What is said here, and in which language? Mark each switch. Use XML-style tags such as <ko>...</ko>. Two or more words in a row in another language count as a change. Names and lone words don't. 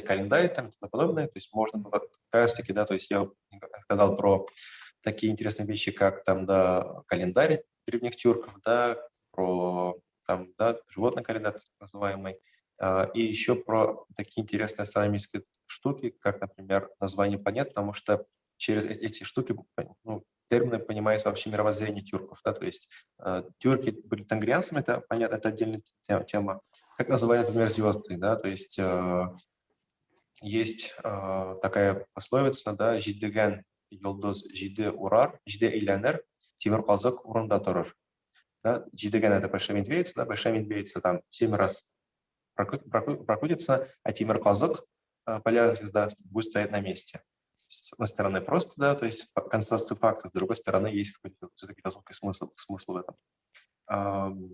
<ru>календарь там и тому подобное, то есть можно как раз-таки, да, то есть я сказал про такие интересные вещи, как там, да, календарь древних тюрков, да, про там, да, животный календарь так называемый, и еще про такие интересные астрономические штуки, как, например, название планет, потому что через эти штуки, термины понимается вообще мировоззрение тюрков, да, то есть тюрки были тенгрианцами, это понятно, это отдельная тема. Как называют, например, звезды, да, то есть есть такая пословица, да,</ru> <tt>«Жиддеген йолдоз жиде урар, жиде илянер, темир казак урында турар».</tt> <ru>Да, «Жиддеген» — это большая медведица, да, большая медведица там 7 раз прокрутится, а темир казак, полярная звезда, будет стоять на месте. С одной стороны просто, да, то есть констатация факта, с другой стороны есть какой-то все-таки разумный смысл в этом.</ru>